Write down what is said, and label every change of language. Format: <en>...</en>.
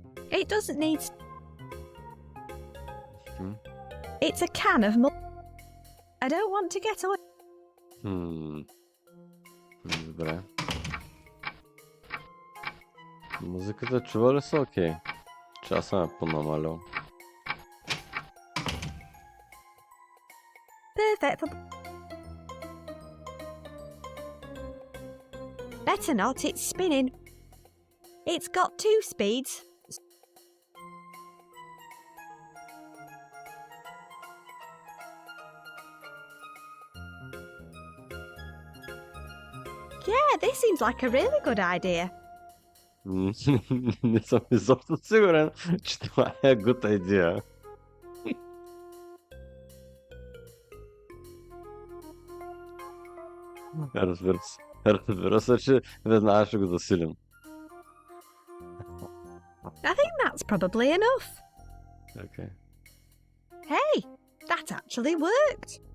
<en>It doesn't need... It's a can of I don't want to get on...</en> <bg>Добре. Музиката чува ли са окей? Че аз съм я понамалил.</bg> <en>Perfect for... Better not, it's spinning. It's got 2 speeds. Yeah, this seems like a really good idea.</en> <bg>Не съм изобщо сигурен, че това е</bg> <en>good idea.</en> <bg>Разбира се. Разбира се, че веднага ще го засилим.</bg> <en>I think that's probably enough. Okay. Hey, that actually worked.</en>